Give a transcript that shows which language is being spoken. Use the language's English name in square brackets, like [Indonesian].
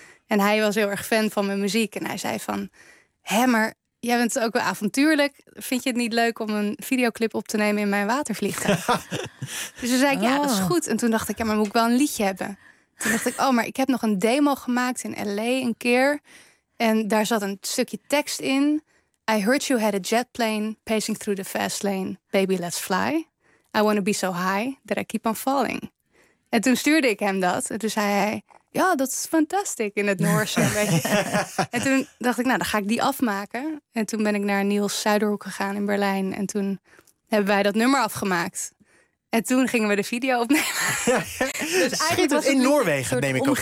[Dutch] En hij was heel erg fan van mijn muziek. En hij zei van, hé, maar jij bent ook wel avontuurlijk. Vind je het niet leuk om een videoclip op te nemen in mijn watervliegtuig? Dus toen zei ik, ja, dat is goed. En toen dacht ik, ja, maar moet ik wel een liedje hebben? Toen dacht ik, maar ik heb nog een demo gemaakt in L.A. een keer. En daar zat een stukje tekst in. [English] I heard you had a jet plane pacing through the fast lane. Baby, let's fly. I want to be so high that I keep on falling. [Dutch] En toen stuurde ik hem dat. En toen zei hij... Ja, dat is fantastisch in het Noorse. En toen dacht ik, nou, dan ga ik die afmaken. En toen ben ik naar Niels Zuiderhoek gegaan in Berlijn. En toen hebben wij dat nummer afgemaakt. En toen gingen we de video opnemen. Dus eigenlijk was het in Noorwegen, neem ik ook aan.